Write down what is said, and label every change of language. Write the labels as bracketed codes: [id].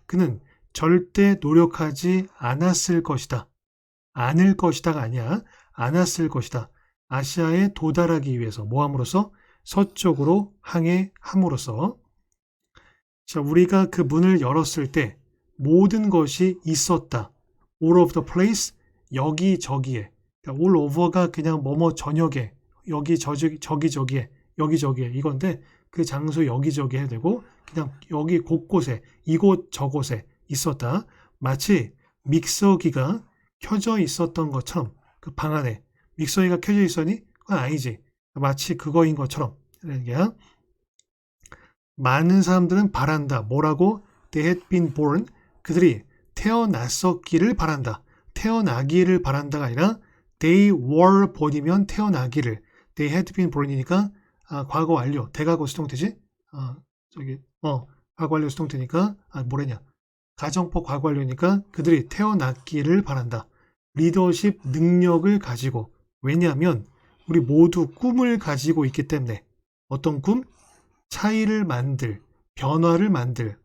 [ko] 그는 절대 노력하지 않았을 것이다. 않을 것이다가 아니야. 않았을 것이다. 아시아에 도달하기 위해서 뭐함으로써? 서쪽으로 항해함으로써. 자, 우리가 그 문을 열었을 때 모든 것이 있었다. [en] all of the place, [ko] 여기저기에. 그러니까 all over가 그냥 뭐뭐 저녁에, 저기저기에, 여기저기에 이건데 그 장소 여기저기 해야 되고 그냥 여기 곳곳에, 이곳 저곳에 있었다. 마치 믹서기가 켜져 있었던 것처럼 그 방 안에 믹서기가 켜져 있었니? 그건 아니지. 마치 그거인 것처럼. 그러니까 많은 사람들은 바란다. 뭐라고? [en] They had been born. [ko] 그들이 태어났었기를 바란다. 태어나기를 바란다가 아니라 [en] they were born [ko] 이면 태어나기를. [en] They had been born이니까 [ko] 과거 완료. 대과거 수동태지? 과거 완료 수동태니까 뭐래냐? 가정법 과거 완료니까 그들이 태어났기를 바란다. 리더십 능력을 가지고. 왜냐하면 우리 모두 꿈을 가지고 있기 때문에. 어떤 꿈? 차이를 만들, 변화를 만들.